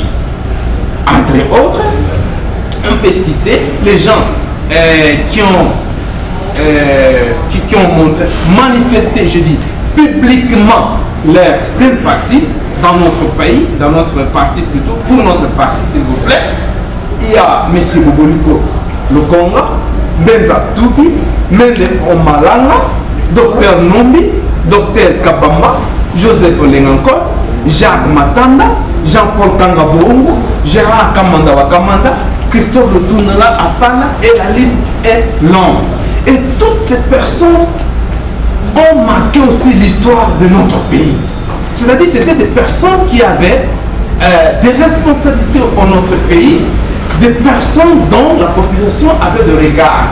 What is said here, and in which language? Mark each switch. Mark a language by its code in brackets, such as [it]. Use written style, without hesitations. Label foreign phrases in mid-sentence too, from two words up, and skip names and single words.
[fr] Entre autres, on peut citer les gens qui ont manifesté, je dis, publiquement leur sympathie dans notre pays, dans notre parti plutôt, pour notre parti s'il vous plaît. Il y a M. Boboliko Lokonga, Benza Toubi, Mende Omalanga, Dr Nombi, Dr Kabamba, Joseph Lengankor, Jacques Matanda, Jean-Paul Kangabongo, Gérard Kamanda Wakamanda, Christophe Lutunala Apala, et la liste est longue. Et toutes ces personnes ont marqué aussi l'histoire de notre pays. C'est-à-dire que c'était des personnes qui avaient des responsabilités dans notre pays, des personnes dont la population avait de regard.